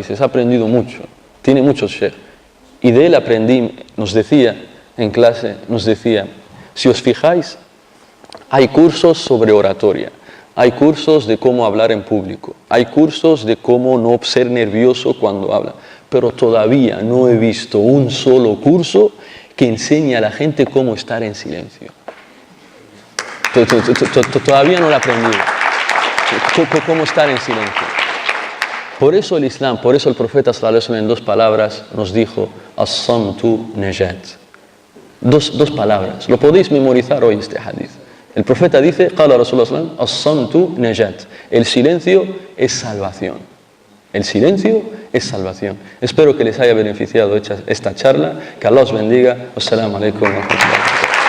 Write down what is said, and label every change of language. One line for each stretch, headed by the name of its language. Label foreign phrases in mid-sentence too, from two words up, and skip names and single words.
Spanish: Ha aprendido mucho, tiene muchos Sheikh. Y de él aprendí, nos decía en clase, si os fijáis, hay cursos sobre oratoria, hay cursos de cómo hablar en público, hay cursos de cómo no ser nervioso cuando habla, pero todavía no he visto un solo curso que enseñe a la gente cómo estar en silencio. Todavía no lo he aprendido. Cómo estar en silencio. Por eso el Islam, por eso el profeta
Arabic: صلى الله عليه وسلم
Spanish: en 2 palabras nos dijo
Arabic: الصمت نجاة.
Spanish: Dos palabras. Lo podéis memorizar hoy este hadith. El profeta dice,
Arabic: قال رسول الله صلى الله عليه وسلم الصمت نجاة.
Spanish: El silencio es salvación. El silencio es salvación. Espero que les haya beneficiado esta charla. Que Allah os bendiga.
Arabic: والسلام عليكم ورحمة الله.